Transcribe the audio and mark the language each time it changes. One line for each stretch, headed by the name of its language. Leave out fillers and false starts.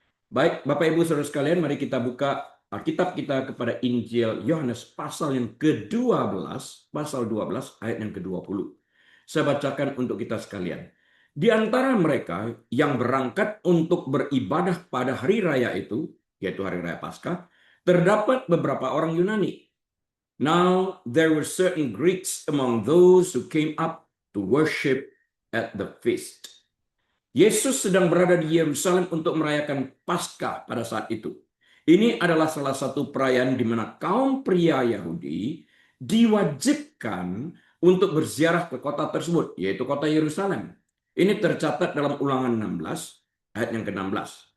Indonesian: Baik, Bapak Ibu Saudara sekalian, mari kita buka Alkitab kita kepada Injil Yohanes pasal yang ke-12, pasal 12 ayat yang ke-20. Saya bacakan untuk kita sekalian. Di antara mereka yang berangkat untuk beribadah pada hari raya itu, yaitu hari raya Paskah, terdapat beberapa orang Yunani.
English: Now there were certain Greeks among those who came up to worship at the feast.
Indonesian: Yesus sedang berada di Yerusalem untuk merayakan Paskah pada saat itu. Ini adalah salah satu perayaan di mana kaum pria Yahudi diwajibkan untuk berziarah ke kota tersebut, yaitu kota Yerusalem. Ini tercatat dalam Ulangan 16, ayat yang ke-16.